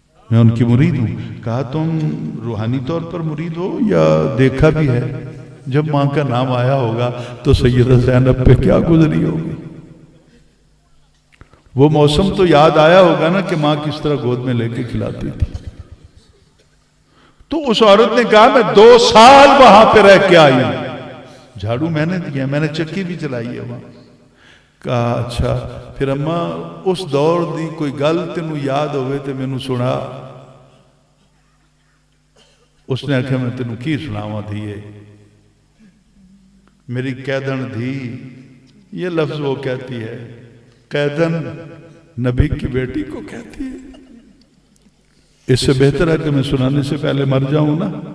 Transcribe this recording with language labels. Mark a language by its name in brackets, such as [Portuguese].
[Urdu] میں ان کی مرید ہوں. کہا تم روحانی طور پر مرید ہو یا دیکھا بھی ہے؟ جب ماں کا نام آیا ہوگا تو سیدہ زینب پہ کیا گزری ہوگی. وہ موسم تو یاد آیا ہوگا نا کہ ماں کس طرح گود میں لے کے کھلاتی تھی. تو اس عورت نے کہا میں 2 سال وہاں پہ رہ کے آئی ہوں. جھاڑو میں نے دیا، میں نے چکی بھی چلائی ہے وہاں. [Punjabi] کہا اچھا پھر اماں اس دور دی کوئی گل تینوں یاد ہوئے تے مینوں سنا. اس نے آخیا میں تینوں کی سناواں دھیے، میری قیدن دھی. [Urdu] یہ لفظ وہ کہتی ہے، قیدن نبی کی بیٹی کو کہتی ہے. اس سے بہتر ہے کہ میں سنانے سے پہلے مر جاؤں نا.